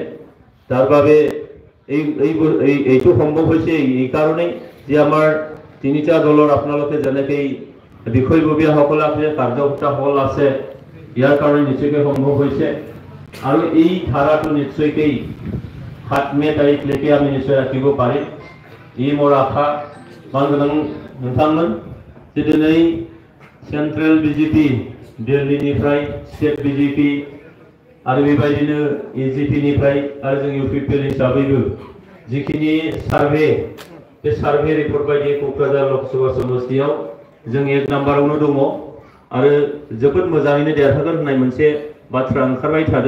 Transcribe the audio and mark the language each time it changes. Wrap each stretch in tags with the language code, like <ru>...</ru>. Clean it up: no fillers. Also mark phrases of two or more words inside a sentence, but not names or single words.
<as>তাৰ বাবে এইটো সম্ভৱ হৈছে এই কাৰণেই যে আমাৰ তিনিটা দলৰ আপোনালোকে যেনেকৈ বিষয়ববীয়াসকল আছে কাৰ্যকৰ্তাসকল আছে, ইয়াৰ কাৰণে নিশ্চয়কৈ সম্ভৱ হৈছে। আৰু এই ধাৰাটো নিশ্চয়কৈ 7 মে তাৰিখলৈকে আমি নিশ্চয় ৰাখিব পাৰিম, এই মোৰ আশা।</as> <brx>नोंथांमोन जे दिनै सेन्ट्रेल बिजेपि दिल्लीनिफ्राय स्टेट बिजेपि आरो बेबायदिनो एजिपिनिफ्राय आरो जों इउपिपिएल हिसाबैबो जिखिनि सार्भे बे सार्भे रिपर्ट बायदि क'क्राझार लोकसभा समष्टियाव जों 1 नाम्बारावनो दङ आरो जोबोद मोजाङैनो देरहागोन होननाय मोनसे बाथ्रा ओंखारबाय थादों।</brx>